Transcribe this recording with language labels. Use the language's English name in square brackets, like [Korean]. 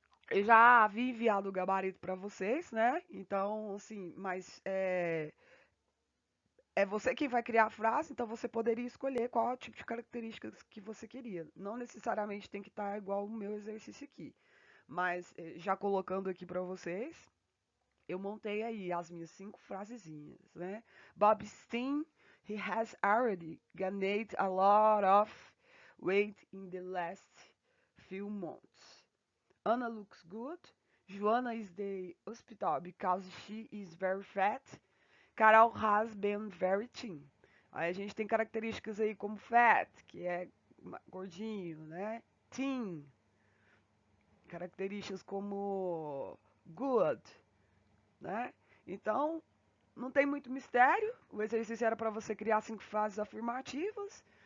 [Portuguese] Eu já havia enviado o gabarito para vocês, né? Então, assim, mas é você quem vai criar a frase, então você poderia escolher qual é o tipo de características que você queria. Não necessariamente tem que estar igual o meu exercício aqui. Mas já colocando aqui para vocês, eu montei aí as minhas 5 frasezinhas, né? [English] Bob Steen, he has already gained a lot of weight in the last few months. Anna looks good. Joanna is the hospital because she is very fat. Carol has been very thin. [Portuguese] Aí a gente tem características aí como fat, que é gordinho, né? Thin, características como good, né? Então, não tem muito mistério. O exercício era para você criar 5 frases afirmativas.